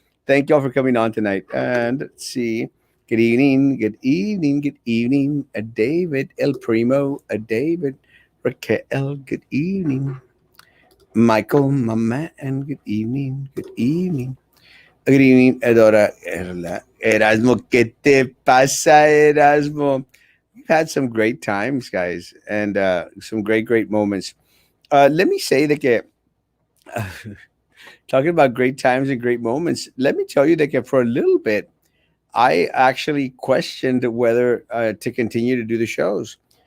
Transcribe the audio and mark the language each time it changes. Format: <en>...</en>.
<en>Thank you all for coming on tonight. And let's see. Good evening. Good evening. Good evening. A David El Primo. A David Raquel. Good evening. Michael, Mama, and good evening. Good evening. Good evening, Edora.</en> <es>Erasmo, ¿qué te pasa, Erasmo?</es> <en>We've had some great times, guys, and some great, great moments. Let me say that talking about great times and great moments, let me tell you that for a little bit, I actually questioned whether to continue to do the shows.</en>